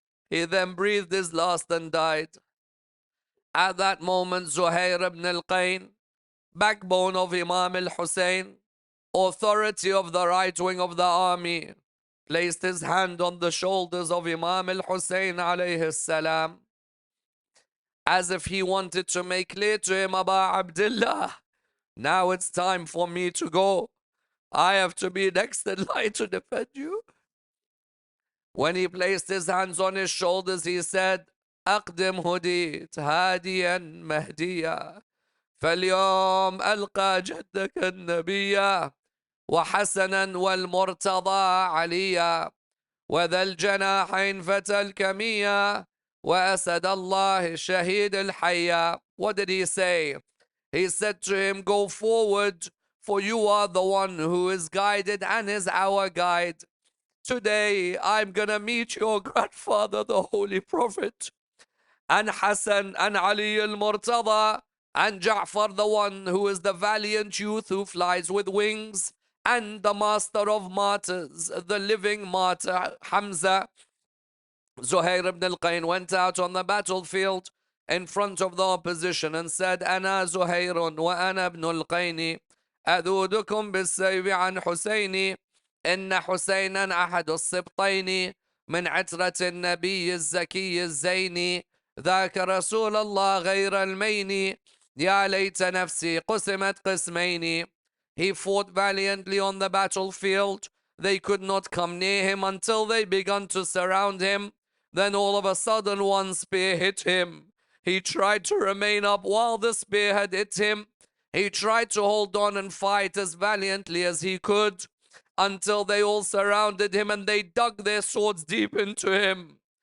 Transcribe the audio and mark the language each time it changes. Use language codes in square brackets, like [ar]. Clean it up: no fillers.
[en] He then breathed his last and died. At that moment, Zuhair ibn al-Qayn, backbone of Imam al-Hussein, authority of the right wing of the army, placed his hand on the shoulders of Imam al-Hussein alayhi salam, as if he wanted to make clear to him, Aba Abdullah, now it's time for me to go. I have to be next in line to defend you. When he placed his hands on his shoulders, he said, [ar] أقدم هديت هاديا مهديا فاليوم ألقى جدك النبيا وحسنا والمرتضى عليا وذا الجناحين فتى الكمية وأسد الله الشهيد الحيا. [en] What did he say? He said to him, go forward, for you are the one who is guided and is our guide. Today I'm gonna meet your grandfather, the Holy Prophet, and Hassan and Ali al-Murtada, and Ja'far, the one who is the valiant youth who flies with wings, and the master of martyrs, the living martyr, Hamza. Zuhair ibn al-Qayn went out on the battlefield in front of the opposition and said, [ar] أنا زهير وأنا ابن القين أذودكم بالسيف عن حسيني إن حسينا أحد السبطين من عترة النبي الزكي الزيني ذاك رسول الله غير المين يا ليت نفسي قسمت قسمين. [en] He fought valiantly on the battlefield. They could not come near him until they began to surround him. Then all of a sudden one spear hit him. He tried to remain up while the spear had hit him. He tried to hold on and fight as valiantly as he could until they all surrounded him and they dug their swords deep into him.